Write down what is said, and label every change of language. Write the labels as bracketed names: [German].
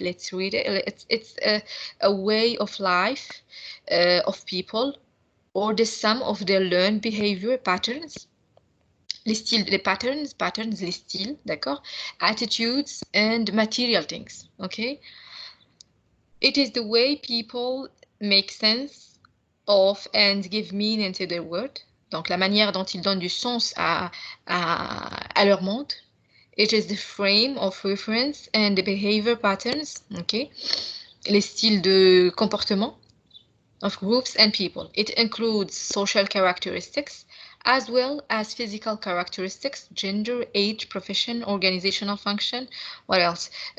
[English] Let's read it. It's a way of life of people, or the sum of their learned behavior patterns. [French] Les styles, les patterns, les styles, d'accord? [English] Attitudes and material things, okay? It is the way people make sense of and give meaning to their world. [French] Donc, la manière dont ils donnent du sens à leur monde. [English] It is the frame of reference and the behavior patterns, okay? [French] Les styles de comportement [English] of groups and people. It includes social characteristics as well as physical characteristics, gender, age, profession, organizational function. What else?